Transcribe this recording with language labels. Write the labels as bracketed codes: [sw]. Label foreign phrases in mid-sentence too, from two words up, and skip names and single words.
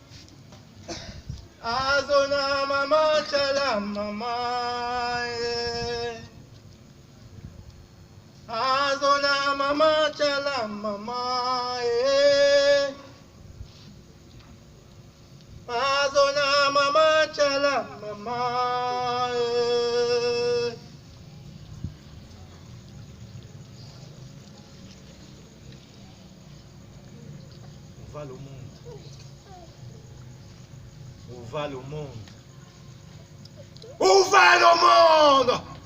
[ln] Azona mama chala mama eh. Azona mama chala mama eh. Azona mama chala mama eh. [fr] Où va le monde? Où va le monde? Où va le monde?